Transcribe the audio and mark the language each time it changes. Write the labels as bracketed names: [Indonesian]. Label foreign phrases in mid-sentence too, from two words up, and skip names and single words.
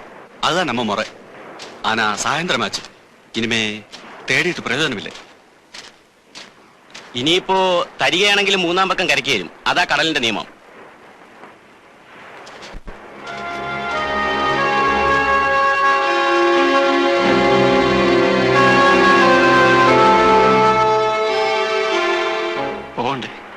[Tamil] அதுதான் நம்ம முறை. ஆனா சாயந்தரமாச்சு. இனிமே தேடிட்டு பிரயோஜனம் இல்லை. [Malayalam] ഇനിയിപ്പോ തരികയാണെങ്കിലും മൂന്നാം പക്കം കരയ്ക്ക് വരും. അതാ കടലിന്റെ നിയമം. പോണ്ടേ?